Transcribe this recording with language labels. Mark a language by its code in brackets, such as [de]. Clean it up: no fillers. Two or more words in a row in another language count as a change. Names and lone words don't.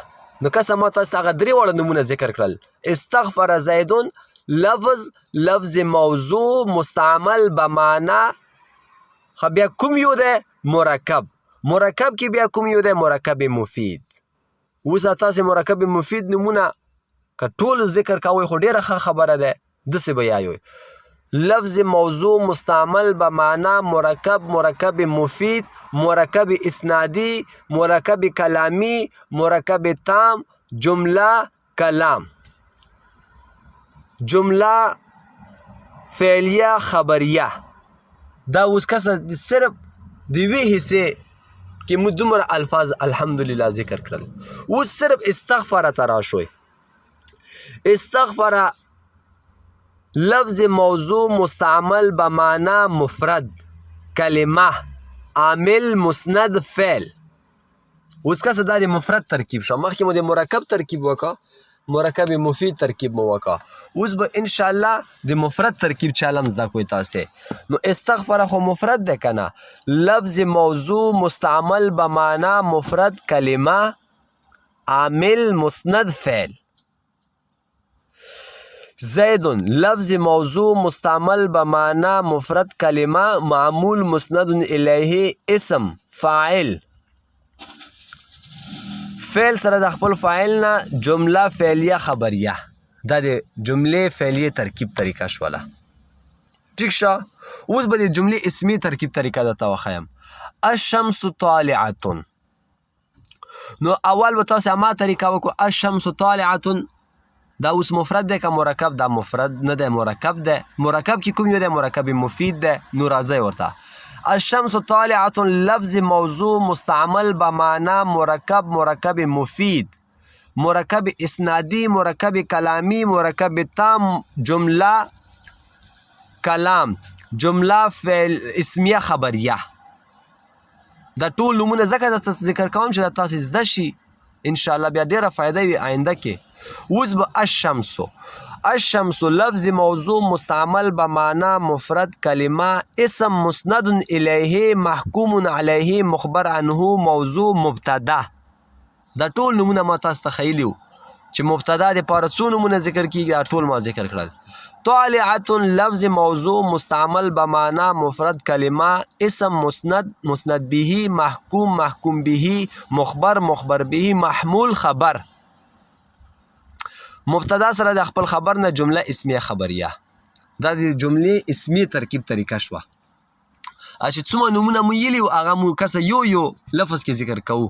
[ps] نو کسه ما تاسو هغه درې واړه نومونه ذکر کړل: [ar] استغفر زیدون لفظ موضوع مستعمل به معنا. [ps] بیا کوم یو دی؟ مرکب. مرکب کې بیا کوم یو دی؟ [ar] مرکب مفید. [ps] اوس تاسو [ar] مرکب مفید [ps] نومونه که ټول ذکر کوئ خو ډېره ښه خبره ده، داسې به یایو: [ar] لفظ موضوع مستعمل به معنا، مرکب مفید، مرکب اسنادی، مرکب کلامی، مرکب تام، جمله کلام، جمله فعلیه خبریه. [ps] دا اوس کسه صرف د یوې حصې کې مو دومره الفاظ الحمدلله ذکر کړل. اوس صرف استغفر ته راشوئ. [ar] استغفر لفظ موضوع مستعمل به معنا مفرد کلمه عامل مسند فعل. [ps] اوس کسه دا د مفرد ترکیب شو. مخکې مو د مرکب ترکیب وکړه، [ar] مرکب مفید [ps] ترکیب مو وکړه. اوس به انشاءالله د مفرد ترکیب چالم زده کوئ تاسې. نو استغفر خو مفرد ده که نه؟ [ar] لفظ موضوع مستعمل به معنا مفرد کلمه عامل مسند فعل. زیدون لفظ موضوع مستعمل به معنا مفرد کلمه معمول مسند الیه اسم فاعل. [ps] فعل سره د خپل فاعل نه [ar] جمله فعلیه خبریه. [ps] دا د جملې فعلیه ترکیب طریقه شوله. ٹھیک شو؟ اوس به د جملې اسمي ترکیب طریقه درته وښیم. [ar] الشمس طالعة. [ps] نو اول به تاسو ما طریقه وکړو. [ar] الشمس طالعة [ps] دا اوس مفرد دی که مرکب؟ دا مفرد نه دی، مرکب دی. مرکب کې کوم یو دی؟ مرکب مفید دی. نو راځئ ورته. [ar] الشمس طالعة لفظ موضوع مستعمل به معنا مرکب مفید، مرکب اسنادی، مرکب کلامی، مرکب تام، جمله کلام، جمله فعل اسمیه خبریه. [ps] دا ټول نومونه ځکه درته ذکر کوم چې دا تاسې زده شي انشاءالله بیا ډېره فایده وي آینده کې. اوس به [ar] الشمس لفظ موضوع مستعمل به معنا مفرد کلمه اسم مسند الیه محکوم علیه مخبر عنه موضوع مبتدا. [ps] دا ټول نومونه ما تاسو ته ښیلي وو چې مبتدا دپاره څو نومونه ذکر کېږي دا ټول ما ذکر کړل. [ar] طالعة لفظ موضوع مستعمل بمعنى مفرد کلمه اسم مسند به محکوم به مخبر به محمول خبر. [ps] مبتدا سره د خپل خبر نه [ar] جمله اسمیه خبریه [ps] دا د جملې اسمی ترکیب طریقه شوه. چې څومره نومونه مو ویلي وو هغه مو کسه یو لفظ کې ذکر کوو.